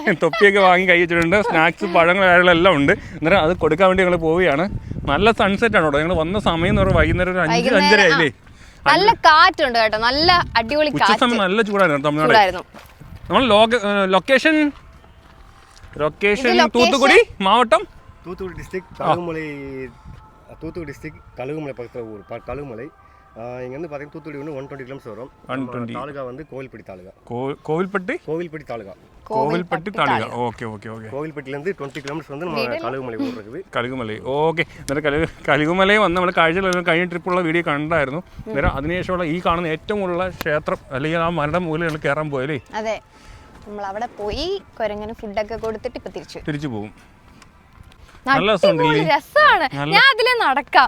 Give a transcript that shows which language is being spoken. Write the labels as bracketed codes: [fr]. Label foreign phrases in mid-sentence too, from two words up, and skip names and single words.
[ml] തൊപ്പിയൊക്കെ വാങ്ങി കൈ വെച്ചിട്ടുണ്ട്. സ്നാക്സ് പഴങ്ങളെല്ലാം ഉണ്ട്. അന്നേരം അത് കൊടുക്കാൻ വേണ്ടി ഞങ്ങൾ പോവുകയാണ്. നല്ല സൺസെറ്റ് ആണ് കേട്ടോ. ഞങ്ങൾ വന്ന സമയം എന്ന് പറഞ്ഞാൽ വൈകുന്നേരം ഒരു 5-5:30 ആയില്ലേ. നല്ല കാറ്റുണ്ട് കേട്ടോ. നല്ല അടിപൊളി കാറ്റ്. നല്ല ചൂടായിരുന്നു തമിഴ്നാട്. നമ്മൾ ലൊക്കേഷൻ തൂത്തുക്കുടി മാവട്ടം [ta] தூத்துக்குடி டிஸ்ட்ரிக்ட் கழுகுமலை பக்கத்தில் ஊர் கழுகுமலை. இங்கேருந்து பார்த்தீங்கன்னா தூத்துக்குடி வந்து 120 கிலோமீட்டர் வரும். தாலுகா வந்து கோவில்பட்டி தாலுகா. கோவில்பட்டி தாலுகா. [en] okay okay okay. [ta] கோவில்பட்டிலேருந்து 20 கிலோமീറ്റർ வந்து நம்ம കഴുകുമല ഊർ இருக்குது. [ml] കഴുകുമല ഓക്കെ. എന്നിട്ട് കഴുകുമലയിൽ വന്ന് നമ്മൾ കാഴ്ചകൾ കഴിഞ്ഞ ട്രിപ്പുള്ള വീഡിയോ കണ്ടായിരുന്നു. അന്നേരം അതിനുശേഷമുള്ള ഈ കാണുന്ന ഏറ്റവും കൂടുതലുള്ള ക്ഷേത്രം അല്ലെങ്കിൽ ആ മരണം മൂലം ഞങ്ങൾ കയറാൻ പോയല്ലേ. അതെ, നമ്മൾ അവിടെ പോയി കുരങ്ങനെ ഫുഡൊക്കെ കൊടുത്തിട്ട് ഇപ്പൊ തിരിച്ചു പോകും. രസമാണ്. ഞാൻ അതിലെ നടക്കാം.